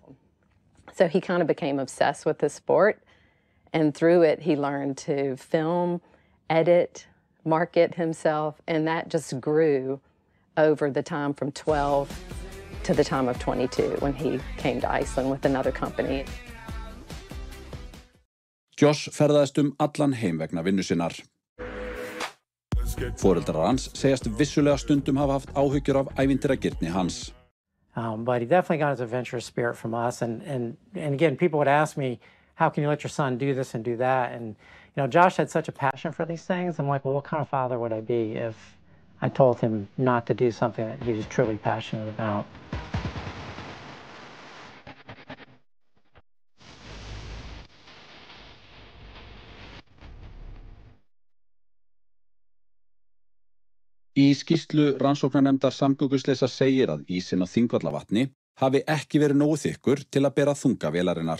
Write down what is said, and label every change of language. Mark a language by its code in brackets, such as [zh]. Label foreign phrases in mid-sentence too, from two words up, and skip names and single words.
[en] So he kind of became obsessed with the sport, and through it, he learned to film, edit, market himself, and that just grew over the time from 12 to the time of 22 when he came to Iceland with another company. [is] Josh ferðaðist allan heim vegna vinnu sinnar. Foreldrar hans segjast vissulega stundum hafa haft áhyggjur af ævintýragirni hans. [en] But he definitely got his adventurous spirit from us. And again, people would ask me, how can you let your son do this and do that? And, you know, Josh had such a passion for these things. I'm like, well, what kind of father would I be if I told him not to do something that he was truly passionate about? [is] Í skýrslu rannsóknarnefndar samgönguslysa segir að ísinn á Þingvallavatni hafi ekki verið nógu þykkur til að bera þunga vélarinnar.